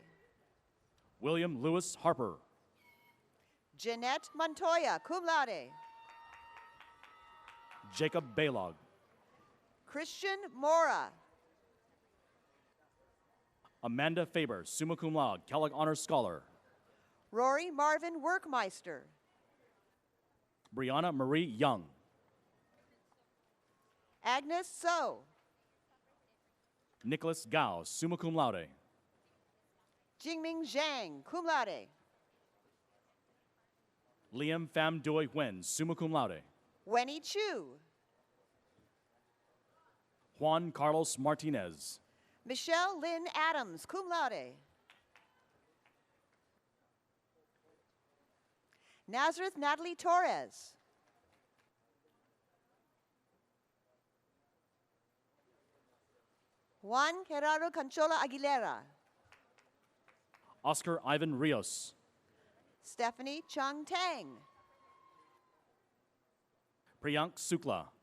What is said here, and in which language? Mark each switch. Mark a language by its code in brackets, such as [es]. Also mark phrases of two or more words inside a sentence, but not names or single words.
[en] William Lewis Harper. Jeanette Montoya, [la] cum laude. [en] Jacob Baylog. Christian Mora. Amanda Faber, [la] summa cum laude, [en] Kellogg Honor Scholar. Rory Marvin Workmeister. Brianna Marie Young. Agnes So. Nicholas Gao, [la] summa cum laude. [en] Jingming Zhang, [la] cum laude. [en] Liam Pham Doi Nguyen, [la] summa cum laude. [en] Wenny Chu. Juan Carlos Martinez. Michelle Lynn Adams, [la] cum laude. [en] Nazareth Natalie Torres. Juan Gerardo Canchola Aguilera. Oscar Ivan Rios. Stephanie Chung Tang. Priyank Sukla.